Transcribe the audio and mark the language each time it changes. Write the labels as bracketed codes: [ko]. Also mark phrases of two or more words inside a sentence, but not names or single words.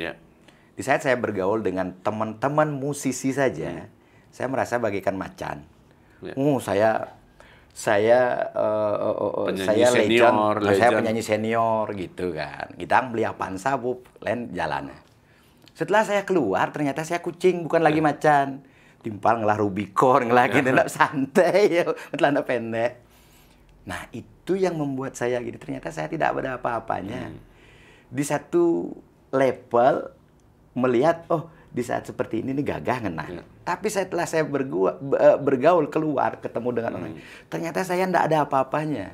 [id] Di saat saya bergaul dengan teman-teman musisi saja, saya merasa bagaikan macan. Saya legend, saya penyanyi senior gitu kan. Kita beli Avanza, lain jalan. Setelah saya keluar, ternyata saya kucing, bukan lagi macan. [ban] Timpal ngelah Rubicon, ngelah gini, [id] santai, celana pendek. Nah, itu yang membuat saya gini. Ternyata saya tidak ada apa-apanya. Di satu level, melihat, oh, di saat seperti ini gagah ngena. Tapi setelah saya bergaul keluar, ketemu dengan orang, ternyata saya tidak ada apa-apanya.